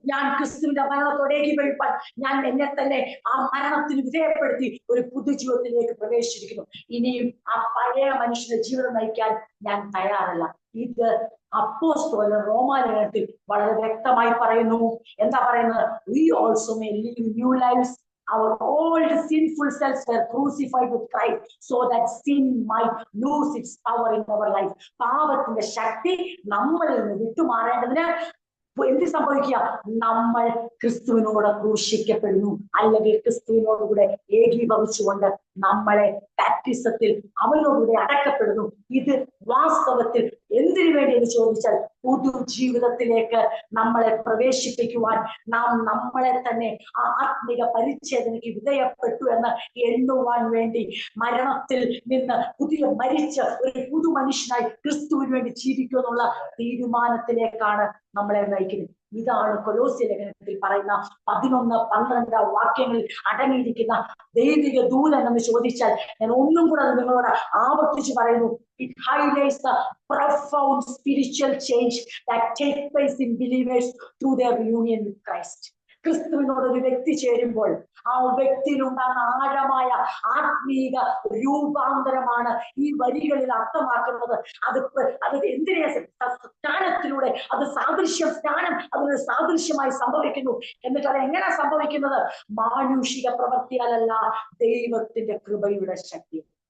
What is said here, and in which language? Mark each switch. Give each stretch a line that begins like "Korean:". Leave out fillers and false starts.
Malayalam: ഞാൻ ക്രിസ്തുവിന്റെ മരണത്തോടെ ഏകീഭവിപ്പാൻ ഞാൻ എന്നെ തന്നെ ആ മരണത്തിന് വിധേയപ്പെടുത്തി ഒരു പുതുജീവിതത്തിലേക്ക് പ്രവേശിച്ചിരിക്കുന്നു. ഇനിയും ആ പഴയ മനുഷ്യന്റെ ജീവിതം നയിക്കാൻ ഞാൻ തയ്യാറല്ല. ഇത് അപ്പോസ്തലൻ റോമാലേഖനത്തിൽ വളരെ വ്യക്തമായി പറയുന്നു. എന്താ പറയുന്നത്?
English: We also may live new lives. Our old sinful selves were crucified with Christ so that sin might lose its power in our life.
Malayalam: പാപത്തിന്റെ ശക്തി നമ്മളിൽ നിന്ന് വിട്ടുമാറേണ്ടതിന് എന്ത് സംഭവിക്കുക? നമ്മൾ ക്രിസ്തുവിനോട് ക്രൂശിക്കപ്പെടുന്നു, അല്ലെങ്കിൽ ക്രിസ്തുവിനോടുകൂടെ ഏകീഭവിച്ചുകൊണ്ട് നമ്മളെ ബാപ്റ്റിസത്തിൽ അവനോടുകൂടെ അടക്കപ്പെടുന്നു. ഇത് വാസ്തവത്തിൽ എന്തിനു വേണ്ടി എന്ന് ചോദിച്ചാൽ, പുതുജീവിതത്തിലേക്ക് നമ്മളെ പ്രവേശിപ്പിക്കുവാൻ, നാം നമ്മളെ തന്നെ ആ ആത്മിക പരിച്ഛേദനയ്ക്ക് വിധേയപ്പെട്ടു എന്ന് എണ്ണുവാൻ വേണ്ടി, മരണത്തിൽ നിന്ന് മരിച്ച ഒരു പുതു മനുഷ്യനായി ക്രിസ്തുവിന് വേണ്ടി ജീവിക്കുക എന്നുള്ള തീരുമാനത്തിലേക്കാണ് നമ്മളെ നയിക്കുന്നത്. ഇതാണ് കൊലോസ്യ ലേഖനത്തിൽ പറയുന്ന 11-12 വാക്യങ്ങളിൽ അടങ്ങിയിരിക്കുന്ന ദൈവിക ദൂതൻ എന്ന് ചോദിച്ചാൽ, ഞാൻ ഒന്നും കൂടെ നിങ്ങളോട് ആവർത്തിച്ച് പറയുന്നു.
English: It highlights the profound spiritual change that takes place in believers through their union with Christ.
Malayalam: ക്രിസ്തുവിനോട് ഒരു വ്യക്തി ചേരുമ്പോൾ ആ വ്യക്തിയിൽ ഉണ്ടാകുന്ന ആഴമായ ആത്മീക രൂപാന്തരമാണ് ഈ വരികളിൽ അർത്ഥമാക്കുന്നത്. അത് എന്തിനെ? സ്നാനത്തിലൂടെ അത് സ്നാനം അതിനൊരു സാദൃശ്യമായി സംഭവിക്കുന്നു. എന്നിട്ട് അത് എങ്ങനെ സംഭവിക്കുന്നത്? മാനുഷിക പ്രവൃത്തിയാലല്ല, ദൈവത്തിന്റെ കൃപയുടെ ശക്തി.